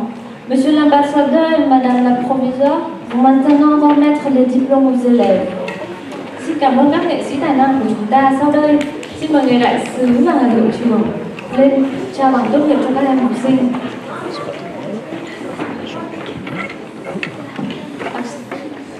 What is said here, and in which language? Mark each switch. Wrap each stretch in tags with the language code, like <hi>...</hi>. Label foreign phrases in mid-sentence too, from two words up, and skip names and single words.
<fr>Monsieur l'ambassadeur et Madame la proviseure vont maintenant remettre les diplômes aux élèves.</fr> <vi>Xin cảm ơn các nghệ sĩ tài năng của chúng ta. Sau đây, xin mời người đại sứ và hiệu trưởng lên trao bằng tốt nghiệp cho các em học sinh.</vi>